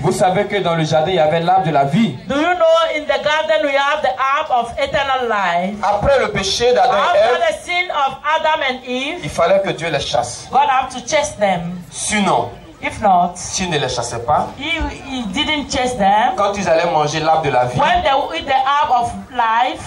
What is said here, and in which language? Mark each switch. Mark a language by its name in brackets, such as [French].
[French] Vous savez que dans le jardin, il y avait l'arbre de la vie. [English] Do you know in the garden we have the arb of eternal life? [French] Après le péché d'Adam et [English] After [French] Ève, [English] the sin of Adam and Eve, [French] il fallait que Dieu les chasse. [English] God have to chase them. [French] Sinon, [English] If not, [French] s'il ne les chassait pas, [English] he didn't chase them. [French] quand ils allaient manger l'arbre de la vie, [English] When they will eat the arb of life,